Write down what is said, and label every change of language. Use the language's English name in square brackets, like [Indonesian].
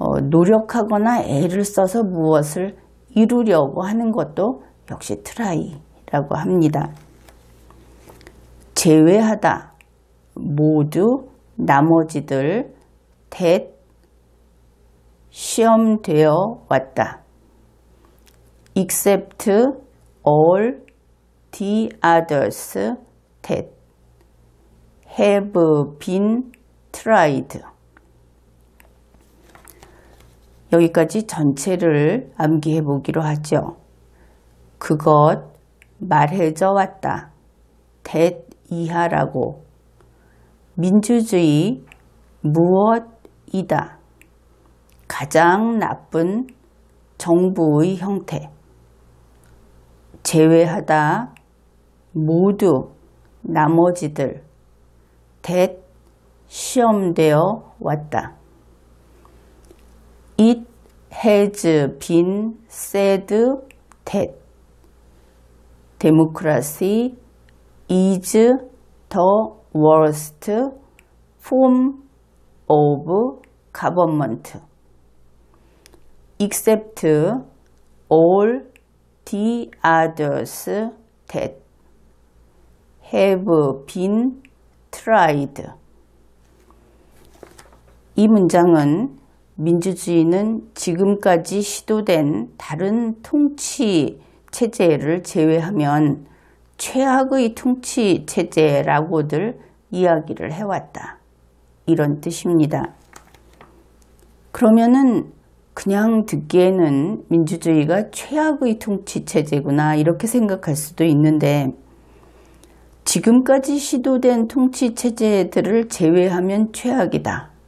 [Korean] 노력하거나 애를 써서 무엇을 이루려고 하는 것도 역시 try라고 합니다. 제외하다, 모두, 나머지들, that, 시험되어 왔다. [English] except all the others that have been tried. [Korean] 여기까지 전체를 암기해 보기로 하죠. 그것, 말해져 왔다. that 이하라고. 민주주의, 무엇이다. 가장 나쁜 정부의 형태. 제외하다, 모두, 나머지들. that 시험되어 왔다. [English] It has been said that democracy is the worst form of government, except all the others that have been tried. [Korean] 이 문장은 민주주의는 지금까지 시도된 다른 통치 체제를 제외하면 최악의 통치 체제라고들 이야기를 해왔다. 이런 뜻입니다. 그러면은 그냥 듣기에는 민주주의가 최악의 통치 체제구나 이렇게 생각할 수도 있는데 지금까지 시도된 통치 체제들을 제외하면 최악이다.